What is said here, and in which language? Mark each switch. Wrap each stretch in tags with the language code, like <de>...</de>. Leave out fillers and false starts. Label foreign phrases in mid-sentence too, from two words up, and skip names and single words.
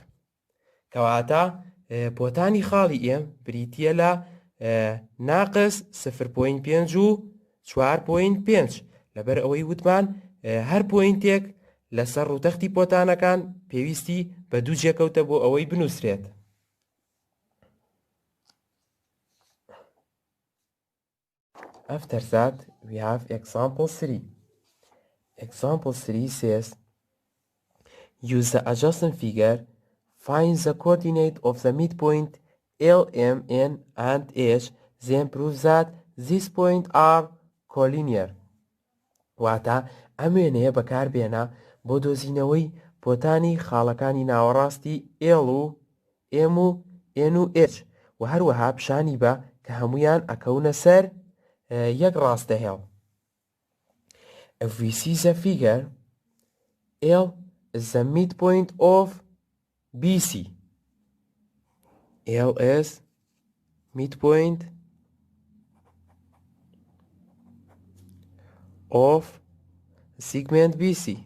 <ckb>کەواتە بۆتانی خاڵی ئێم بریتیە لە ناقص 0.5 و 4.5 لەبەر ئەوەی وتمان هەر پۆینتێک لەسەر ڕووتەختی پۆتانەکان پێویستی بە دوو جێکەوتە بۆ ئەوەی بنووسرێت.</ckb> <en>After that, we have example 3. Example 3 says, use the adjacent figure, find the coordinate of the midpoint L, M, N, and H, then prove that these points are collinear.</en> <ckb>واتە ئەم وێنەیە بەکاربێنە بۆ دۆزینەوەی پۆتانی خاڵەکانی ناوەڕاستی L و M و N و H و هەروەها پیشانی بە کە هەمویان ئەکەونە سەر یەک ڕاستەهێڵ.</ckb> <en>If we see the figure, L is the midpoint of BC. L is midpoint of segment BC.</en>